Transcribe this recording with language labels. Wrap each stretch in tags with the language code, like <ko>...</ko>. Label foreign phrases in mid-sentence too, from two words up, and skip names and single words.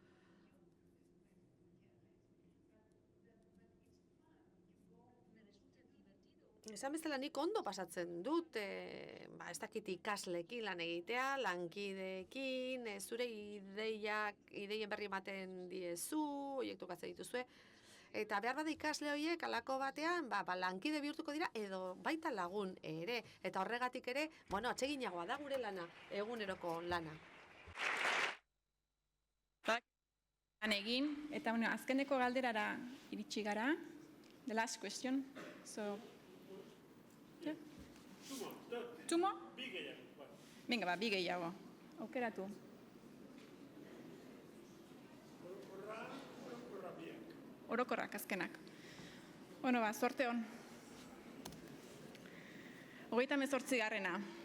<eu>Esan bezala nik ondo pasatzen dut, ez dakit ikasleekin lan egitea, lankideekin, zure ideien berri ematen diezu, horiek tokatzen dituzue, eta behar bada ikasle horiek alako batean, lankide bihurtuko dira, edo baita lagun ere, eta horregatik ere, atseginagoa da gure lana, eguneroko lana. Lan egin, eta azkeneko galderara iritsi gara,</eu> <en>the last question, so... Yeah. Two more?</en> <eu>Venga, bi gehiago. Aukeratu. Orokorrak azkenak. Zorte hon. 38.</eu>